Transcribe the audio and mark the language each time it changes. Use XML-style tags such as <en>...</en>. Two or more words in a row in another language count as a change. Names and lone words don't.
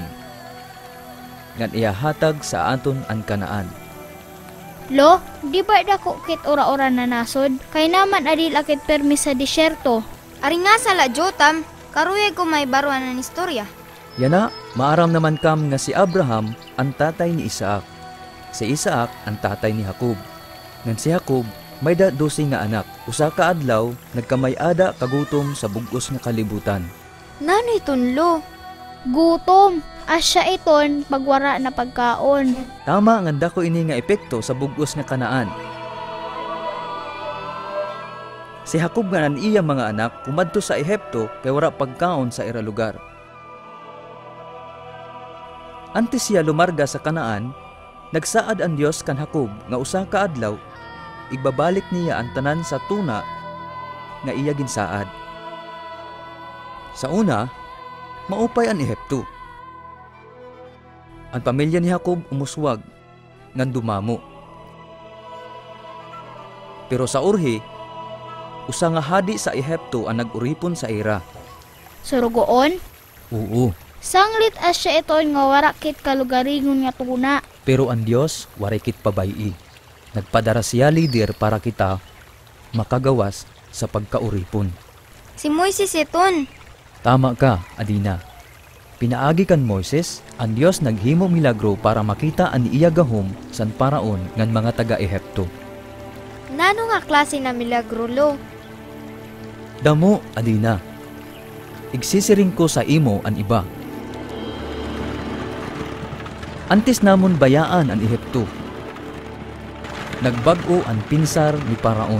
<war>Ngan iyahatag sa aton ang Kanaan. Lo, di ba dako kit ora-ora na nasod? Kay naman adil akit permi sa disyerto. Ari nga sala Jotam, karuyag ko may baruan ng istorya. Yana, maaram naman kam nga si Abraham ang tatay ni Isaac. Si Isaac ang tatay ni Jacob. Ngan si Jacob may 12 nga anak. Usa ka adlaw nagkamay-ada kagutom sa bugos nga kalibutan. Nano iton lo? Gutom, asya iton pagwara na pagkaon. Tama nga dako ini nga epekto sa bugos nga Kanaan. Si Jacob nga nan iya mga anak kumadto sa Ehipto kay wara pagkaon sa ira lugar. Antes siya lumarga sa Kanaan, nagsaad ang Dios kan Jacob nga usa ka adlaw igbabalik niya ang tanan sa tuna nga iya ginsaad. Sa una, maupay ang Ehipto. Ang pamilya ni Jacob umuswag ngan dumamo. Pero sa urhi, usa nga hadi sa Ehipto ang nag-uripon sa ira. Surugoon, Oo, sanglit asya iton nga wara kit kalugaringon nga tuna. pero ang Dios warikit pabayi. Nagpadara siya leader para kita makagawas sa pagkauripon. Si Moises iton. Tama ka, Adina. Pinaagi kan Moises, ang Dios naghimo milagro para makita ang iya gahom san paraon ngan mga taga-Ehipto. Nano nga klase na milagro lo? Damo, Adina. Igsisiring ko sa imo ang iba. Antes namon bayaan ang Ehipto. Nagbag-o ang pinsar ni Paraon.</war>